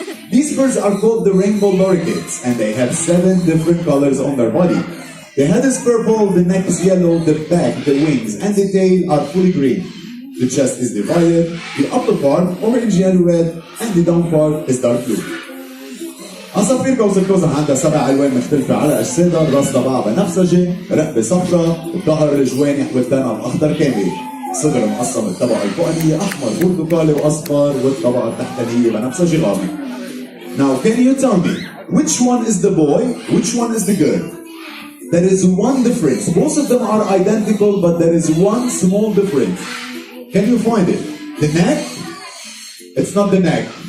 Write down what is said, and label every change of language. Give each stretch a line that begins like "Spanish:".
English: These birds are called the rainbow lorikeets, and they have 7 different colors on their body. The head is purple, the neck is yellow, the back, the wings, and the tail are fully green. The chest is divided, the upper part orange, yellow, red, and the down part is dark blue.
Arabic: عصافير قوس القزح عندها 7 ألوان مختلفة على أجسادها، الراس تبعها بنفسجي، رقبة صفراء، الظهر الجوانح والذنب أخضر كامل، صدر مقسم الطبقة الفوقانية أحمر برتقالي وأصفر، والطبقة التحتانية بنفسجي غامق.
English: Now, can you tell me which one is the boy, which one is the girl? There is one difference. Both of them are identical, but there is one small difference. Can you find it? The neck? It's not the neck.